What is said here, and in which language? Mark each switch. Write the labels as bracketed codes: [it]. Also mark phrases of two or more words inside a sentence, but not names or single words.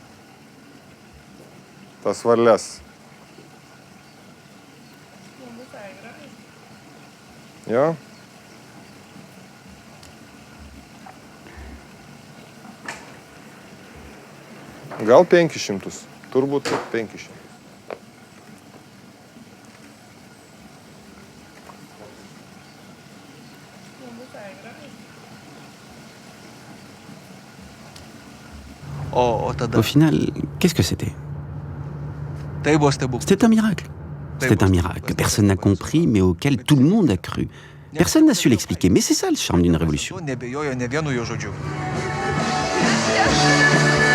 [lt] Tas varles. Jo? Gal 500. Turbūt 500. [fr] Au final, qu'est-ce que c'était? C'était un miracle. C'était un miracle que personne n'a compris, mais auquel tout le monde a cru. Personne n'a su l'expliquer, mais c'est ça le charme d'une révolution. [lt] Neabejojo ne vienu jo žodžiu.